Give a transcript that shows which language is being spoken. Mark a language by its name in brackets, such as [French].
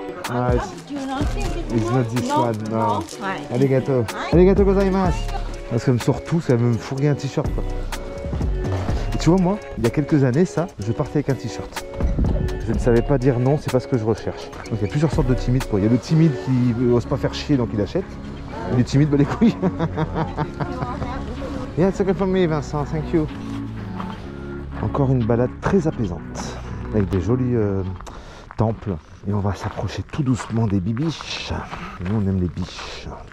[English] Ah, it's not this one, no. [Japanese] Arigato. Arigato gozaimasu. [French] Parce que surtout, ça me fourguait un t-shirt, quoi. Et tu vois, moi, il y a quelques années, ça, je partais avec un t-shirt. Je ne savais pas dire non, c'est pas ce que je recherche. Donc il y a plusieurs sortes de timides, quoi. Il y a le timide qui n'ose pas faire chier, donc il achète. Et le timide, bah les couilles. [English] Yeah, it's okay for me, Vincent, thank you. [French] Encore une balade très apaisante, avec des jolis temples. Et on va s'approcher tout doucement des bibiches. Et nous, on aime les biches.